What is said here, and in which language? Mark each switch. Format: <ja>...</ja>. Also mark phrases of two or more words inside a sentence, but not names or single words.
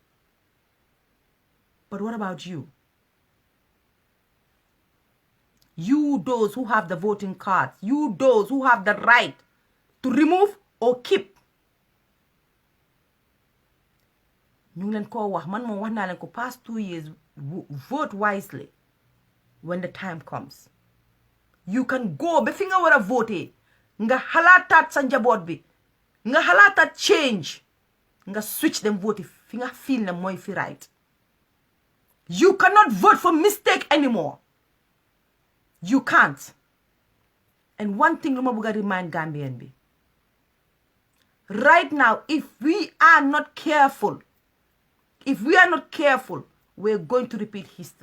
<en>but what about you those who have the voting cards you those who have the right to remove or keep</en> <wo>ñu ngi leen koo wax man moom wax naa leen ko</wo> <en>past 2 years vote wisely when the time comes you can go</en> <wo>ba fi nga war a vote nga xalaataat sa njaboot bi nga xalaataat change nga</wo> <en>switch them vote</en> <wo>fi nga feel ne mooy fi right</wo> <en>you cannot vote for mistake anymore You can't. And one thing I'm going to remind Gambian be. Right now, if we are not careful, we're going to repeat history.</en>